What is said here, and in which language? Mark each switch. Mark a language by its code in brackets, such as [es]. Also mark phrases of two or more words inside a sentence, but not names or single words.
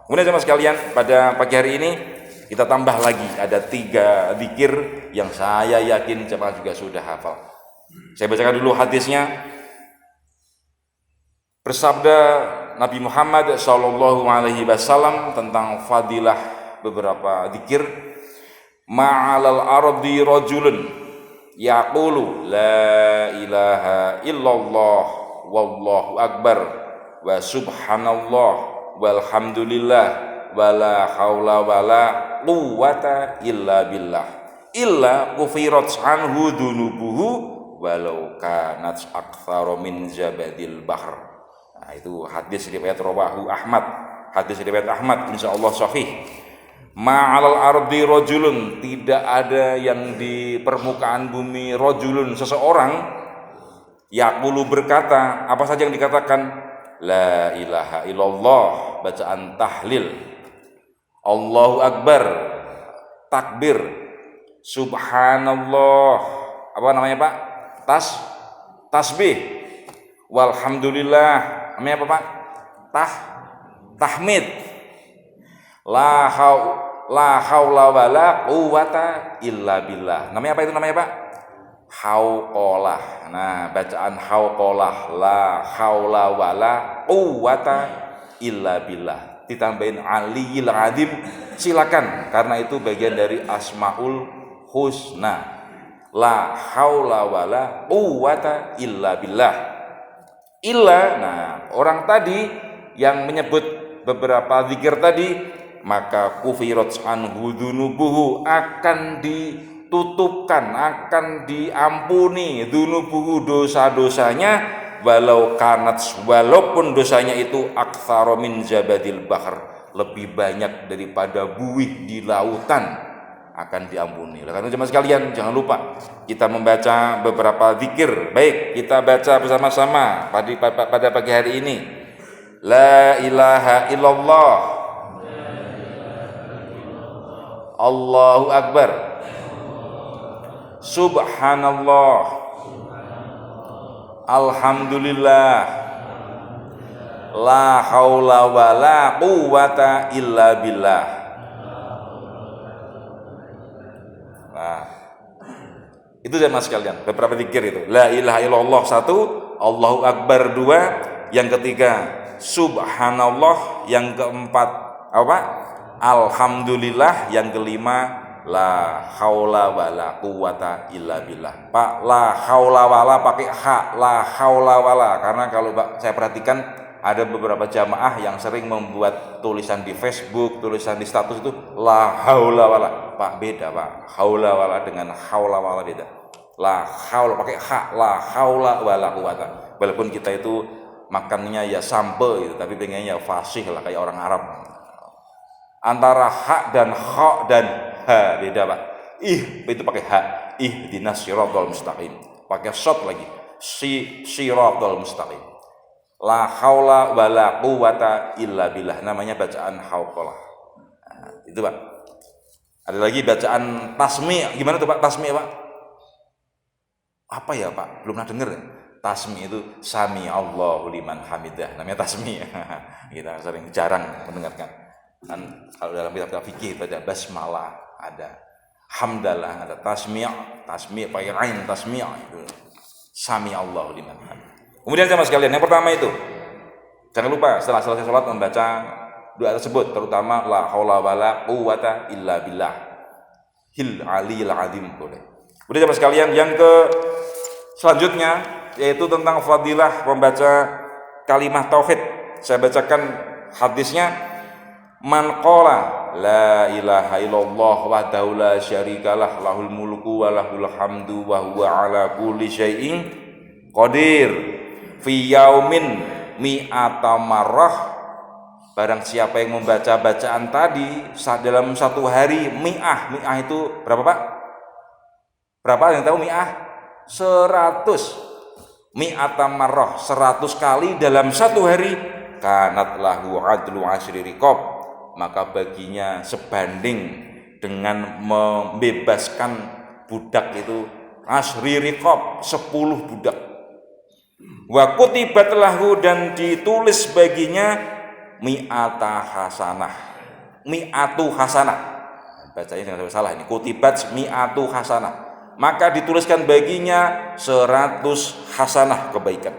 [id] Kemudian jemaah sekalian, pada pagi hari ini kita tambah lagi ada 3 zikir yang saya yakin jemaah juga sudah hafal. Saya bacakan dulu hadisnya. Bersabda Nabi Muhammad [ar] صلى الله عليه وسلم [id] tentang fadilah beberapa zikir. [ar] ما على الأرض رجل يقول لا إله إلا الله والله أكبر وسبحان الله والحمد لله ولا حول ولا قوة إلا بالله إلا غفرت عنه ذنوبه ولو كانت أكثر من زبد البحر. [id] Nah, itu hadis riwayat rawahu Ahmad. Hadis riwayat Ahmad insyaallah sahih. [ar] ما على الأرض رجل, [id] tidak ada yang di permukaan bumi rajulun, seseorang yaqulu berkata, apa saja yang dikatakan? [ar] لا إله إلا الله, [id] bacaan tahlil. [ar] الله أكبر, takbir. [id] Subhanallah, apa namanya Pak? Tasbih. Walhamdulillah, namanya apa Pak? Tahmid. [ar] لا حول ولا قوة إلا بالله. [id] Namanya apa itu namanya Pak? Hauqalah. Nah, bacaan hauqalah, [ar] لا حول ولا قوة إلا بالله. [id] Ditambahin [ar] العلي العظيم, [id] silakan, karena itu bagian dari asmaul husna. [ar] لا حول ولا قوة إلا بالله. Illa, [id] nah, orang tadi yang menyebut beberapa zikir tadi, maka [ar] غفرت عنه ذنوبه, [id] akan ditutupkan, akan diampuni dunubuhu, dosa-dosanya, [ar] ولو كانت, [id] walaupun dosanya itu [ar] أكثر من زبد البحر, [id] lebih banyak daripada buih di lautan, akan diampuni. Karena jemaah sekalian, jangan lupa kita membaca beberapa zikir. Baik, kita baca bersama-sama pada pagi hari ini. [ar] لا إله إلا الله، الله أكبر، سبحان الله، الحمد لله، لا حول ولا قوة إلا بالله. [id] Nah, itu jemaah sekalian, beberapa zikir itu. [ar] لا إله إلا الله 1، الله أكبر 2, [id] yang ketiga subhanallah, yang keempat apa? [ar] Alhamdulillah, [id] yang kelima [ar] لا حول ولا قوة إلا بالله. Pak, لا حول ولا [id] pakai ha, [ar] لا حول ولا, [id] karena kalau saya perhatikan ada beberapa jamaah yang sering membuat tulisan di Facebook, tulisan di status itu [ar] لا حول ولا. [id] Pak, beda Pak, [ar] حول ولا [id] dengan [ar] حول ولا [id] beda. [ar] لا حول [id] pakai ha, [ar] لا حول ولا قوة. [id] Walaupun kita itu makannya ya sampe gitu, tapi pengennya ya fasih lah kayak orang Arab. Antara ha dan kha dan ha beda Pak. Itu pakai ha, [ar] اهدنا الصراط المستقيم. [id] Pakai shot lagi, [ar] الصراط المستقيم. لا حول ولا قوة إلا بالله, [id] namanya bacaan hauqalah. Nah, itu Pak. Ada lagi bacaan tasmi'. Gimana tuh Pak tasmi' Pak? Apa ya Pak? Belum pernah dengar ya? Tasmi' itu [ar] سمع الله لمن حمده. [id] Namanya tasmi'. Kita sering jarang mendengarkan. Kan kalau dalam kitab fikih ada basmalah, ada hamdalah, ada tasmi' pakai ain tasmi' itu [ar] سمع الله لمن حمده. [id] Kemudian sama sekalian, yang pertama itu jangan lupa setelah selesai sholat membaca doa tersebut, terutama [ar] لا حول ولا قوة إلا بالله العلي العظيم [id] boleh. Kemudian jemaah sekalian, yang ke selanjutnya yaitu tentang fadilah membaca kalimat tauhid. Saya bacakan hadisnya. [ar] من قال لا إله إلا الله وحده لا شريك له له الملك وله الحمد وهو على كل شيء قدير في يوم مائة مرة. [id] Barang siapa yang membaca bacaan tadi dalam satu hari, mi'ah itu berapa Pak? Berapa yang tahu mi'ah? 100. [ar] مائة مرة, [id] 100 kali dalam satu hari. [ar] كانت له عدل عشر رقاب, [id] maka baginya sebanding dengan membebaskan budak itu [ar] عشر رقاب, [id] 10 budak. [ar] وكتبت له, [id] dan ditulis baginya [ar] مائة حسنة, مائة حسنة, [id] bacanya jangan salah ini, [ar] كتبت مائة حسنة, [id] maka dituliskan baginya 100 hasanah kebaikan.